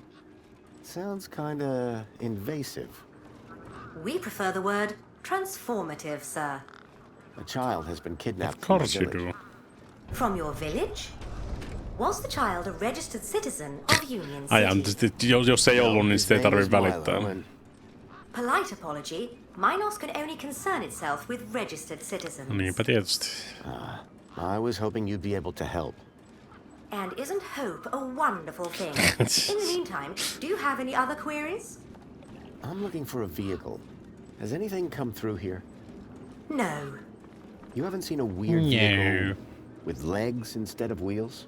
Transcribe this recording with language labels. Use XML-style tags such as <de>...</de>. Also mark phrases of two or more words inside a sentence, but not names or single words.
<en>Sounds kinda invasive. We prefer the word transformative, sir. A child has been kidnapped. Of course you do. From your village? Was the child a registered citizen of Union City?</en> <fi>Jos ei ollut, niin sitä ei tarvitse välittää.</fi> <en>Polite apology. Minos can only concern itself with registered citizens.</en> <fi>Niinpä tietysti.</fi> <en>I was hoping you'd be able to help. And isn't hope a wonderful thing? In the meantime, do you have any other queries? I'm looking for a vehicle. Has anything come through here? No. You haven't seen a weird vehicle with legs instead of wheels?</en>